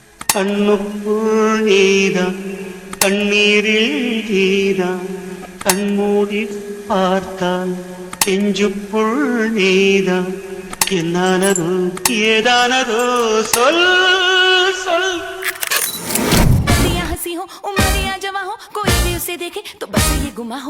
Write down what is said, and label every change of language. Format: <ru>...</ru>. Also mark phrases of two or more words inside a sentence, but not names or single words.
<ta>கண்ணுக்குள் நீதான், கண்ணீரில் நீதான், கண்மூடி பார்த்தால் நெஞ்சுக்குள் நீதான். என்னானதோ ஏதானதோ சொல் சொல்.</ta> <hi>हंसी हो उमरिया जवां हो, कोई भी उसे देखे तो बस ये गुमा हो.</hi>